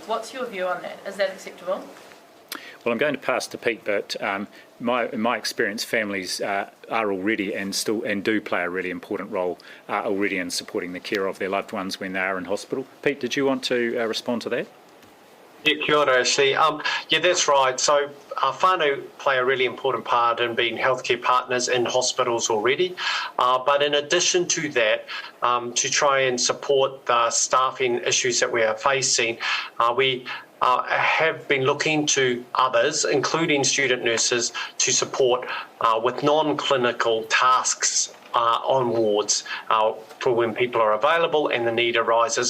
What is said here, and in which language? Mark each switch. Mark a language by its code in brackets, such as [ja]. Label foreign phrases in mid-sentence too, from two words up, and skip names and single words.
[en] What's your view on that? Is that acceptable? Well, I'm going to pass to Pete, but in my experience, families are already and do play a really important role already in supporting the care of their loved ones when they are in hospital. Pete, did you want to respond to that? Yeah, [mi] kia ora, Ashley. [en] Yeah, that's right. So whānau play a really important part in being healthcare partners in hospitals already. But in addition to that, to try and support the staffing issues that we are facing, we have been looking to others, including student nurses, to support with non-clinical tasks on wards for when people are available and the need arises.